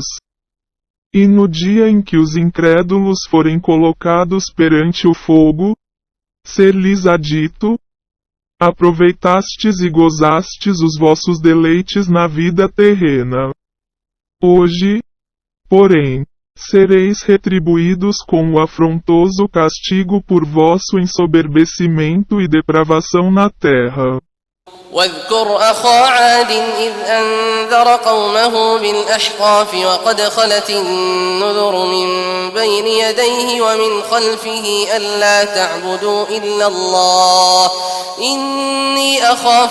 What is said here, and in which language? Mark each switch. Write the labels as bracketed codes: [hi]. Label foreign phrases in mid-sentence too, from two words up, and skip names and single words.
[pt] E no dia em que os incrédulos forem colocados perante o fogo, ser-lhes-á dito: aproveitastes e gozastes os vossos deleites na vida terrena. Hoje, porém, sereis retribuídos com o afrontoso castigo por vosso ensoberbecimento e depravação na terra. [ar] واذكر أخا عاد إذ أنذر قومه بالأحقاف وقد خلت النذر من بين يديه ومن خلفه ألا تعبدوا إلا الله إني أخاف